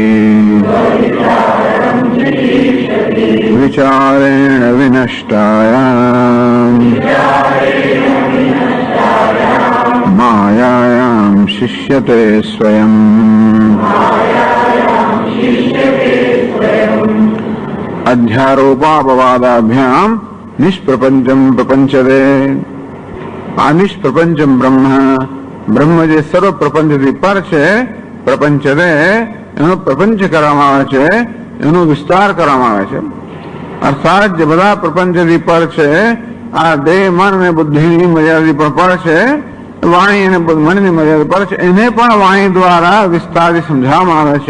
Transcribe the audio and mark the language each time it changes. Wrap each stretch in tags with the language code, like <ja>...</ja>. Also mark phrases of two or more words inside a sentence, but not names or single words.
<sa>विचारेण विनष्टायाम् मायायां शिष्यते स्वयम्। अध्यारोपापवादाभ्यां निष्प्रपंचम प्रपंचते।</sa> <gu>आ</gu> <sa>निष्प्रपंचम ब्रह्म</sa> <gu>બ્રહ્મ જે સર્વ પ્રપંચથી પર છે પ્રપંચને એનો પ્રપંચ કરવામાં આવે છે, એનો વિસ્તાર કરવામાં આવે છે. અર્થાત જે બધા પ્રપંચથી પર છે આ દેહ મન અને બુદ્ધિની મર્યાદાથી પણ પર છે, વાણી અને મનની મર્યાદા પર છે, એને પણ વાણી દ્વારા વિસ્તારથી સમજાવવામાં આવે છે.</gu>